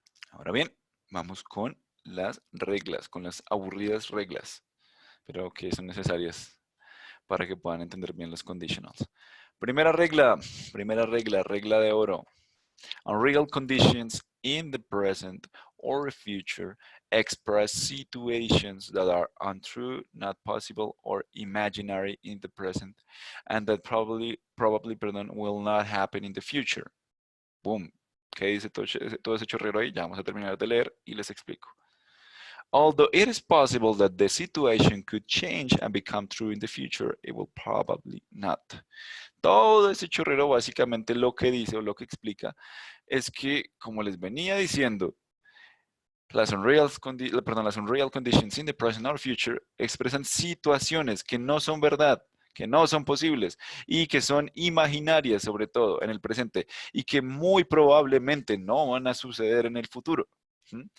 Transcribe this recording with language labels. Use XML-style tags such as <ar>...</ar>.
<es>Ahora bien, vamos con las reglas, con las aburridas reglas, pero que son necesarias para que puedan entender bien los conditionals. Primera regla, regla de oro.</es> <en>Unreal conditions in the present or future express situations that are untrue, not possible, or imaginary in the present, and that probably will not happen in the future. Boom.</en> <es>¿Qué dice todo ese chorrero ahí? Ya vamos a terminar de leer y les explico.</es> <en>Although it is possible that the situation could change and become true in the future, it will probably not.</en> <es>Todo ese chorrero básicamente lo que dice o lo que explica es que, como les venía diciendo, las unreal conditions in the present or future expresan situaciones que no son verdad, que no son posibles y que son imaginarias sobre todo en el presente y que muy probablemente no van a suceder en el futuro. ¿Mm?</es>